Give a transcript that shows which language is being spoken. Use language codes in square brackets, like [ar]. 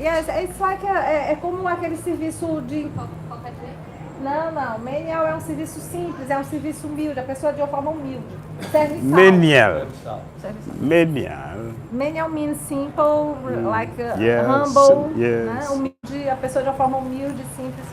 [en] Yes, it's like [pt] como aquele serviço de... Não, menial é um serviço simples, é um serviço humilde, a pessoa de uma forma humilde. Serviçal. [en] Menial. [pt] Serviçal. [en] Menial. Menial means simple, like Yes, humble, yes. [pt] né? Humilde, a pessoa de uma forma humilde, simples.